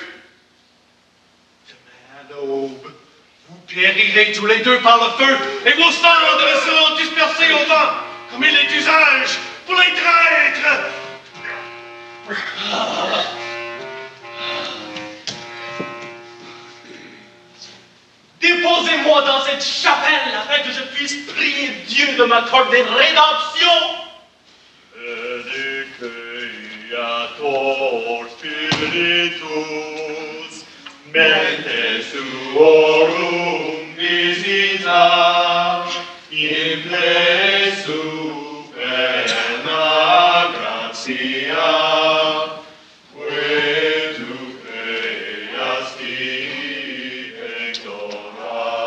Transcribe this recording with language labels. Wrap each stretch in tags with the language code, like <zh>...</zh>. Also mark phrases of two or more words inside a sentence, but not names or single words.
<fr>Demain à l'aube, vous périrez tous les deux par le feu et vos cendres seront dispersées au vent, comme il est d'usage pour les traîtres. Déposez-moi dans cette chapelle afin que je puisse prier Dieu de m'accorder rédemption.</fr> <la>Creator Spiritus, mentes tuorum visita, in ple superna gratia, que tu creasti ectora.</la>